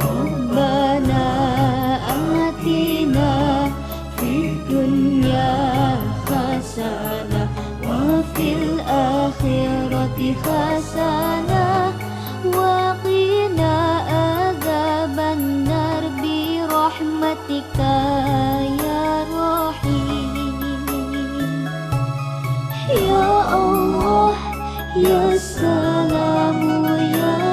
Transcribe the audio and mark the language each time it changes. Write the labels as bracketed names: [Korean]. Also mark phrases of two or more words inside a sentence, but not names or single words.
[Arabic] ربنا آتنا في الدنيا حسنة وفي الآخرة حسنة وقنا عذاب النار برحمتك يا رحيم. يا الله يا سلام يا